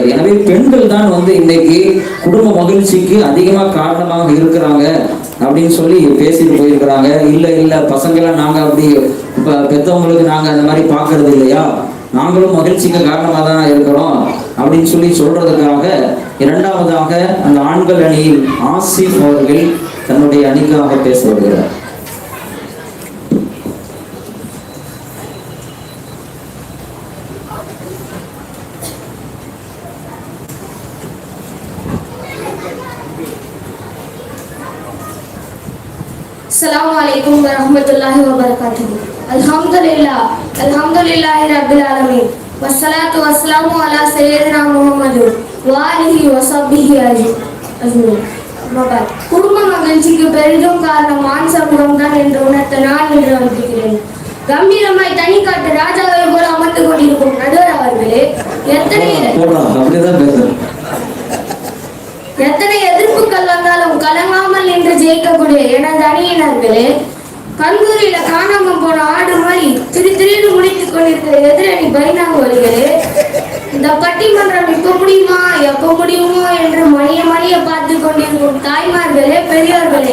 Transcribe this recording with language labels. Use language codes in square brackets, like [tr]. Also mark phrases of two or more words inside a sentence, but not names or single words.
[ta] எனவே பெண்கள் தான் இன்னைக்கு குடும்ப மகிழ்ச்சிக்கு அதிகமா காரணமாக இருக்கிறாங்க அப்படின்னு சொல்லி பேசிட்டு போயிருக்கிறாங்க. இல்ல பசங்களாம் நாங்க அப்படி பெற்றவங்களுக்கு நாங்க அந்த மாதிரி பாக்குறது இல்லையா, நாங்களும் மகிழ்ச்சிக்கு காரணமாக தான் இருக்கிறோம் அப்படின்னு சொல்லி சொல்றதுக்காக இரண்டாவதாக அந்த ஆண்கள் அணியில் ஆசிஃப் அவர்கள் தன்னுடைய அணிக்காக பேச வருகிறார். [ar] السلام عليكم ورحمة الله وبركاته. الحمد لله رب العالمين. والصلاة والسلام على سيدنا محمد وآله وصحبه أجمعين. [ta] குடும்ப மகிழ்ச்சிக்கு பெரிதும் காரணம் ஆண் சமூகம் தான் என்று உணர்த்த நான் என்று நம்புகிறேன். கம்பீரமாய் தனி காட்டு ராஜாவை போல அமர்ந்து கொண்டிருக்கும் நடுவர் அவர்களே, எத்தனை எதிர்ப்புகள் வந்தாலும் கலங்காமல் நின்று ஜெயிக்கக்கூடிய எனது அணியினர்களே, கல்லூரியில காணாம போன ஆடு மாதிரி திடீர்னு முடித்துக் கொண்டிருக்கிற எதிரணி பைனாங்குவலிகளே, இந்த பட்டிமன்றம் இப்ப முடியுமா எப்ப முடியுமோ என்று மணிய பார்த்து கொண்டிருக்கும் தாய்மார்களே, பெரியோர்களே,